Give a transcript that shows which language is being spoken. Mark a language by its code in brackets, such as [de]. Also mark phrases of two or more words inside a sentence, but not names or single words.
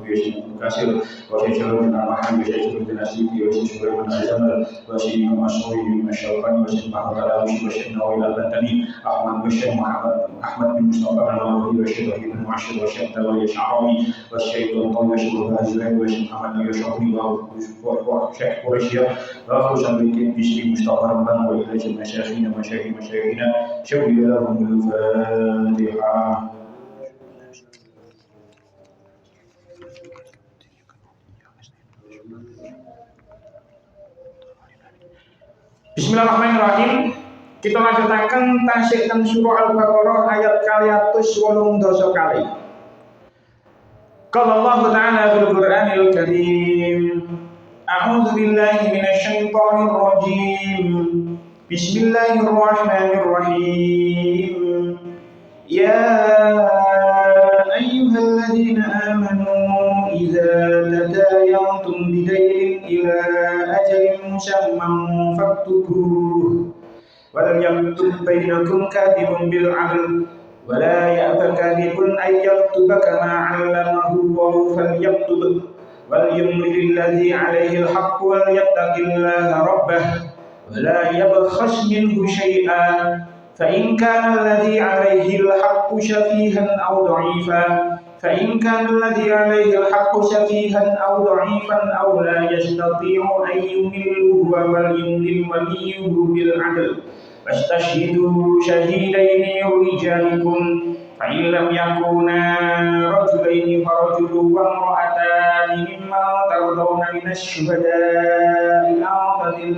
[ar] وشيخ كاسر وشيخ شرفنا محمد وشيخ شرفنا سيدي وشيخ شرفنا الجمل وشيخ مشروي من الشوكاني وشيخ محمد العوشي وشيخ نويل البنتني احمد وشيخ محمد احمد بن مصطفى النووي وشيخ ابن معشر وشيخ داوود الشعراوي والشيخ طنطاوي وشيخ الهاجري وشيخ محمد الشعراوي وشيخ قريشيا وخصوصا بشيخ مصطفى رمضان والى جميع مشايخنا مشايخنا شوي لهم الفاتحه. بسم الله الرحمن الرحيم. [jv] Kita lanjutaken tasik teng surah Al-Baqarah ayat 280 kali. [ar] قال الله تعالى في القرآن الكريم. أعوذ بالله من الشيطان الرجيم. بسم الله الرحمن الرحيم. يا أيها الذين آمنوا إذا تداينتم بدين إلى أجل مسمى فاكتبوه ولم يكتب بينكم كاتب بالعدل ولا يأب كاتب أن يكتب كما علمه الله فليكتب وليملل الذي عليه الحق وليتق الله ربه ولا يبخس منه شيئا فإن كان الذي عليه الحق سفيها أو ضعيفا فإن كان الذي عليه الحق سفيها أو ضعيفا أو لا يستطيع أن يمل هو وليملل وليه بالعدل فاستشهدوا شهيدين من رجالكم فإن لم يكونا رجلين فرجل وامرأتان ممن ترضون من الشهداء أن تضل